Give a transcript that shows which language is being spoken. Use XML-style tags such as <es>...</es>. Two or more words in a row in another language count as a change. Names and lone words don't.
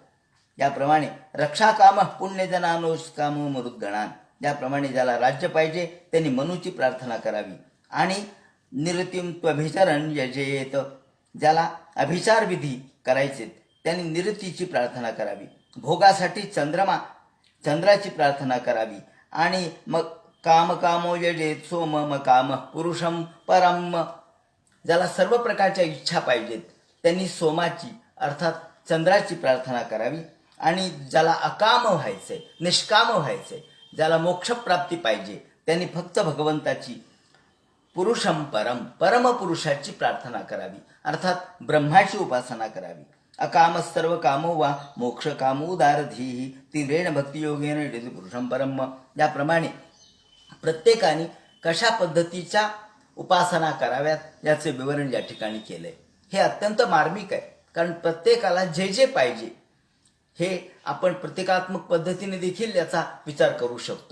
<mr>याप्रमाणे</mr> <sa>रक्षाकाम पुण्यजनानोस्काम मरुद्गणान,</sa> <mr>याप्रमाणे ज्याला राज्य पाहिजे त्यांनी मनुची प्रार्थना करावी. आणि</mr> <sa>निरतिम त्वभिचरण यजेत,</sa> <mr>ज्याला अभिचार विधी करायचे त्यांनी निरतीची प्रार्थना करावी. भोगासाठी चंद्राची प्रार्थना करावी. आणि मग</mr> <sa>कामो यजेत सोम काम पुरुषम परम,</sa> <mr>ज्याला सर्व प्रकारच्या इच्छा पाहिजेत त्यांनी सोमाची अर्थात चंद्राची प्रार्थना करावी. आणि ज्याला अकाम व्हायचंय, निष्काम व्हायचंय, ज्याला मोक्षप्राप्ती पाहिजे त्यांनी फक्त भगवंताची पुरुषम परमपुरुषाची प्रार्थना करावी, अर्थात ब्रह्माची उपासना करावी.</mr> <sa>अकाम सर्व कामो वा मोक्ष कामोदारधीही तीव्रेण भक्तियोगेन यजेत पुरुषम परम,</sa> <mr>याप्रमाणे प्रत्येकाने कशा पद्धतीच्या उपासना कराव्यात याचे विवरण या ठिकाणी केलंय. हे अत्यंत मार्मिक आहे, कारण प्रत्येकाला जे जे पाहिजे हे आपण प्रतिकात्मक पद्धतीने देखील याचा विचार करू शकतो.</mr>